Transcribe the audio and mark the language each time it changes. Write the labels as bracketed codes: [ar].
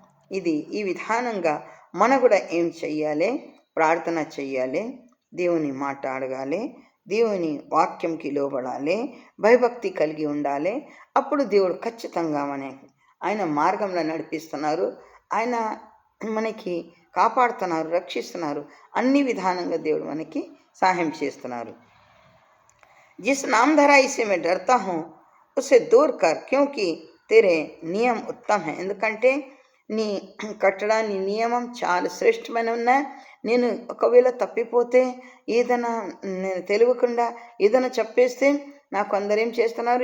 [te] ఇది ఈ విధానంగా మనం కూడా ఏం చెయ్యాలి? ప్రార్థన చెయ్యాలి, దేవుని మాట అడగాలి, దేవుని వాక్యంకి లోబడాలి, భయభక్తి కలిగి ఉండాలి. అప్పుడు దేవుడు ఖచ్చితంగా ఆయన మార్గంలో నడిపిస్తున్నారు, ఆయన మనకి కాపాడుతున్నారు, రక్షిస్తున్నారు, అన్ని విధానంగా దేవుడు మనకి సహాయం చేస్తున్నారు. [hi] जिस नामधराई से मैं डरता हूँ उसे दूर कर, क्योंकि तेरे నియమం ఉత్తమ है, [te] ఎందుకంటే నీ కట్టడా నీ నియమం చాలా శ్రేష్టమైన ఉన్నాయి. నేను ఒకవేళ తప్పిపోతే, ఏదైనా నేను తెలియకుండా ఏదైనా చెప్పేస్తే నాకు అందరేం చేస్తున్నారు?